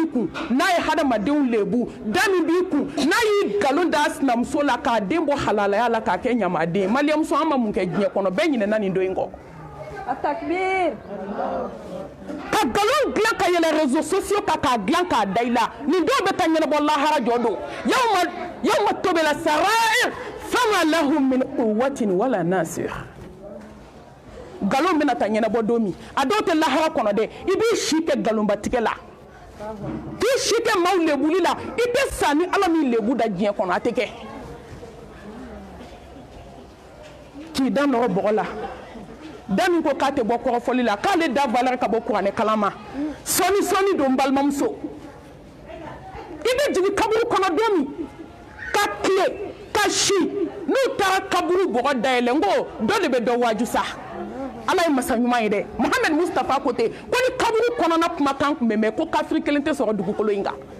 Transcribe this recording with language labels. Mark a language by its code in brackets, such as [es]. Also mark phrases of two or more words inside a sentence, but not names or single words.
[bm] kun n'a ye hadamadenw lebu da min b'i kun n'a y'i nkalon da sinamuso la k'a den bɔ halalaya la k'a kɛ ɲamaden maliyamuso an ma mun kɛ diɲɛ kɔnɔ bɛɛ ɲinɛna nin don in kɔ takbir ka nkalon dilan ka yɛlɛ [fr] réseaux sociaux [bm] kan k'a dilan k'a da i la nin dɔw bɛ taa ɲɛnabɔ lahara jɔ don [ar] يوم تبلى السرائر فما لهم من قوة ولا ناصر [bm] nkalon bɛna taa ɲɛnabɔ don min a dɔw tɛ lahara kɔnɔ dɛ i b'i si kɛ nkalonbatigɛ la k'i si kɛ maaw lebuli la i tɛ sa ni ala min lebu da diɲɛ kɔnɔ a tɛ kɛ k'i da nɔrɔ bɔgɔ la da min ko k'a tɛ bɔ kɔrɔfɔli la k'ale da valeur ka bɔ kuranɛ kalan ma sɔni don n balimamuso i bɛ jigin kaburu kɔnɔ don min ka tile ka si n'u taara kaburu bɔgɔ dayɛlɛ n ko dɔ de bɛ dɔ waaju sa ala ye masa ɲuman ye dɛ Mohamed Mustafa ko ten ko ni kaburu kɔnɔna kumakan tun bɛ mɛn ko kafiri kelen tɛ sɔrɔ dugukolo in kan